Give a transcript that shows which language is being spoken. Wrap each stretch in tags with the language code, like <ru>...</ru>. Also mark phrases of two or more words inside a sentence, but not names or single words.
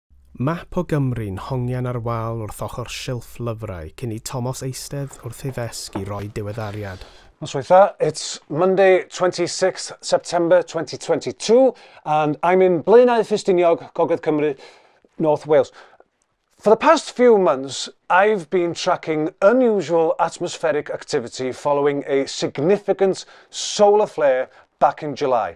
<cy>Map o Gymru'n hongian ar wal wrth ochr silff lyfrau cyn I Thomas eistedd wrth ei ddesg I roi diweddariad. Noswaitha,</cy> <en>it's Monday, 26th September 2022, and I'm in Blaenau Ffestiniog, Gogledd Cymru, North Wales. For the past few months, I've been tracking unusual atmospheric activity following a significant solar flare back in July.</en>